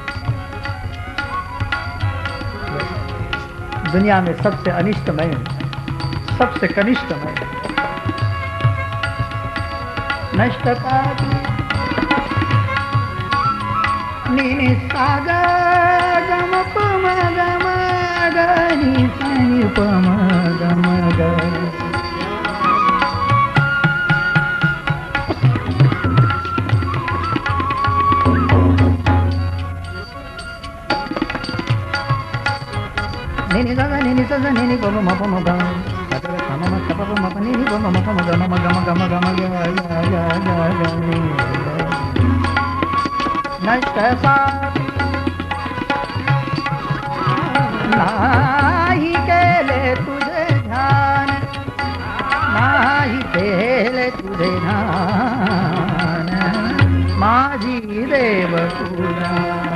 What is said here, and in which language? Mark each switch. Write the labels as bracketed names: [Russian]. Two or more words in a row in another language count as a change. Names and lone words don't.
[Hindi] दुनिया में सबसे अनिष्टमय, सबसे कनिष्ठमय, नष्ट पापी नि सा ग गम पम गम ग नि सा नि पम गम ग. नि सा नि सा नि पम म पम ग म म स पम म प नि पम म पम ग म गम गम गम ग [Marathi] नष्ट पापी नाही केले तुझे ध्यान, नाही केले तुझे ध्यान, माझी देव तुझा.